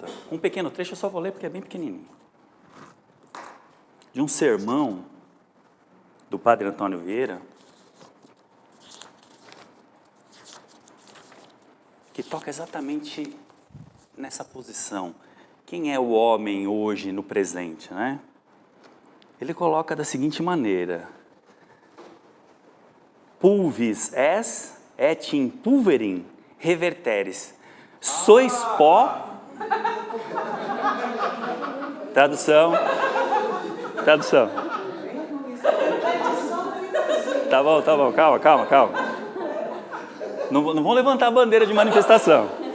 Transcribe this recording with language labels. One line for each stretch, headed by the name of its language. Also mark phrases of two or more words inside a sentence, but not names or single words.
Portuguese: Um pequeno trecho eu só vou ler porque é bem pequenininho. De um sermão do Padre Antônio Vieira, que toca exatamente nessa posição. Quem é o homem hoje no presente, né? Ele coloca da seguinte maneira:
Latin: pulvis es et in pulverim reverteris.
Portuguese: Sois pó. Tradução. Tá bom, calma. Não vão levantar a bandeira de manifestação.